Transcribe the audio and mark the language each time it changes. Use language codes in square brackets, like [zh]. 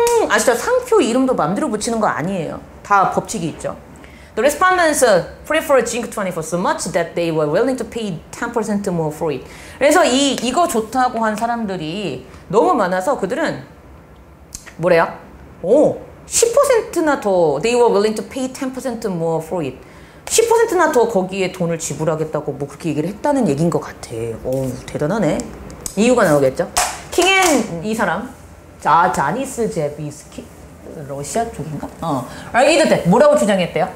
[ko] 아시죠? 상표 이름도 마음대로 붙이는 거 아니에요. 다 법칙이 있죠. [en] The respondents prefer Jink24 so much that they were willing to pay 10% more for it. [ko] 그래서 이거 좋다고 한 사람들이 너무 많아서 그들은 뭐래요? 10%나 더 [en] they were willing to pay 10% more for it. [ko] 10%나 더 거기에 돈을 지불하겠다고 뭐 그렇게 얘기를 했다는 얘기인 것 같아. 오, 대단하네. 이유가 나오겠죠? 킹앤 이 사람 자니스 제비스키 러시아 쪽인가? 이럴 때 뭐라고 주장했대요?